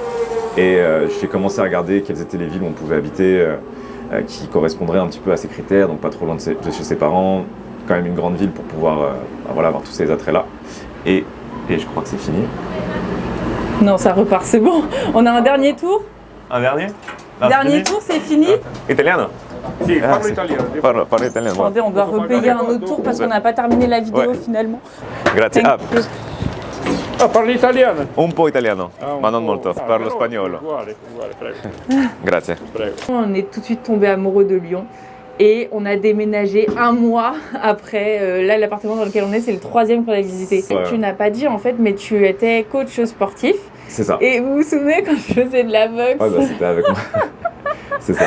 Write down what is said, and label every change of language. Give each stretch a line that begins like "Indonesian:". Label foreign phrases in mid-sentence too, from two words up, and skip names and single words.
French: Et j'ai commencé à regarder quelles étaient les villes où on pouvait habiter, qui correspondraient un petit peu à ses critères, donc pas trop loin de chez ses parents, quand même une grande ville pour pouvoir avoir tous ces attraits-là. Et je crois que c'est fini. Non, ça repart, c'est bon. On a un dernier tour. Un dernier? Dernier tour, c'est fini.
Italian: Italiano? Sì, parlo italiano. Parlo italiano.
French: Attendez, on doit repayer un autre tour parce qu'on n'a pas terminé la vidéo finalement.
Italian: Grazie. Parli italiano? Un po' italiano, ma non po'. molto. Parlo spagnolo. Uguale, prego. Grazie. Prego.
French: On est tout de suite tombé amoureux de Lyon et on a déménagé 1 mois après. Là, l'appartement dans lequel on est, c'est le 3e qu'on a visité. Ouais. Tu n'as pas dit en fait, mais tu étais coach sportif. C'est ça. Et vous vous souvenez quand je faisais de la boxe? Ouais, c'était avec moi. C'est ça.